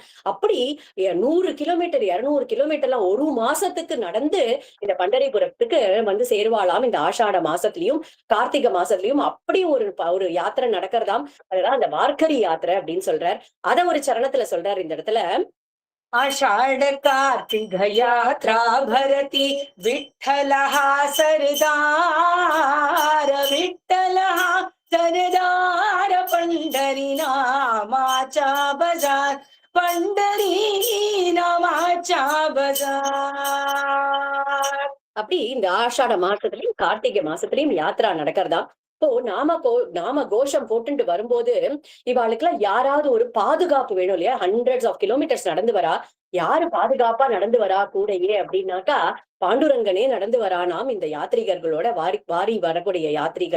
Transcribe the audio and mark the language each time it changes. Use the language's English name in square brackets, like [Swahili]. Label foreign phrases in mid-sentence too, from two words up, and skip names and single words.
[Tamil] அப்படி 100 கிலோமீட்டர் 200 கிலோமீட்டர்லாம் ஒரு மாசத்துக்கு நடந்து இந்த பண்டரிபுரத்துக்கு வந்து சேருவாளாம். இந்த ஆஷாட மாசத்துலயும் கார்த்திகை மாசத்துலயும் அப்படி ஒரு யாத்திரை நடக்கிறதாம். அதுதான் அந்த வார்கரி யாத்திரை அப்படின்னு சொல்றார். அத ஒரு சரணத்துல சொல்றாரு இந்த இடத்துல. [Marathi] आषाढ कार्तिक यात्रा भरती विठ्ठल हा सरदार विठ्ठल हा सरदार पंढरी नामाचा बजार पंढरी नामाचा बजार [Tamil] அப்படி இந்த ஆஷாட மாசத்துலயும் கார்த்திகை மாசத்துலயும் யாத்திரா நடக்கிறதா. இப்போ நாம கோஷம் போட்டுட்டு வரும்போது இவாளுக்கு எல்லாம் யாராவது ஒரு பாதுகாப்பு வேணும் இல்லையா? [English] hundreds of kilometers [Tamil] நடந்து வரா. யாரு பாதுகாப்பா நடந்து வரா கூடையே அப்படின்னாக்கா, பாண்டுரங்கனே நடந்து வரானாம் இந்த யாத்ரீகர்களோட வாரி வாரி வரக்கூடிய யாத்ரிகள்.